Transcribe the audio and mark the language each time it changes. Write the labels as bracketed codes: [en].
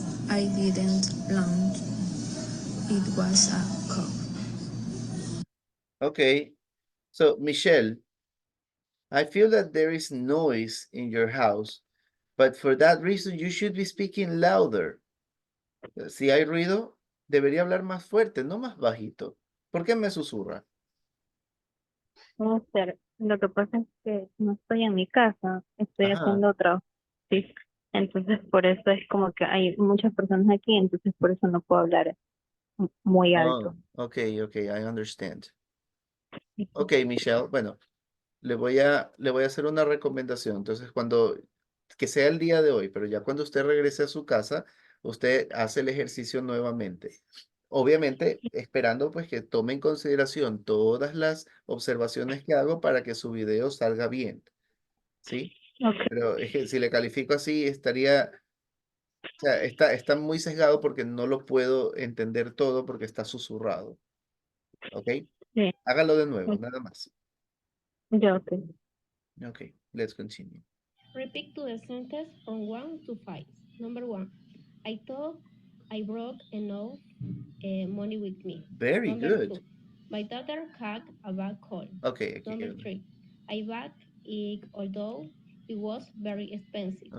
[en] I didn't launch. It was a cup. Okay. So, Michelle, I feel that there is noise in your house, but for that reason you should be speaking louder. [es] Si hay ruido, debería hablar más fuerte, no más bajito. ¿Por qué me susurra? No sé, lo que pasa es que no estoy en mi casa, estoy Ajá. haciendo trabajo, sí. Entonces por eso es como que hay muchas personas aquí, entonces por eso no puedo hablar muy [en] Oh, [es] alto. [en] okay, I understand. [es] Sí. Ok, Michelle, bueno, le voy a hacer una recomendación. Entonces, que sea el día de hoy, pero ya cuando usted regrese a su casa, usted hace el ejercicio nuevamente. Obviamente, esperando pues que tome en consideración todas las observaciones que hago para que su video salga bien, ¿sí? Ok. Pero es que si le califico así, o sea, está muy sesgado porque no lo puedo entender todo porque está susurrado, ¿ok? Sí. Hágalo de nuevo, nada más. Ya, ok. [en] Okay, let's continue. Repeat to the sentence from 1 to 5. Number 1. I thought I brought enough money with me. Very Number good. 2. My daughter had a bad cold. Okay, Number 3. I bought it although it was very expensive.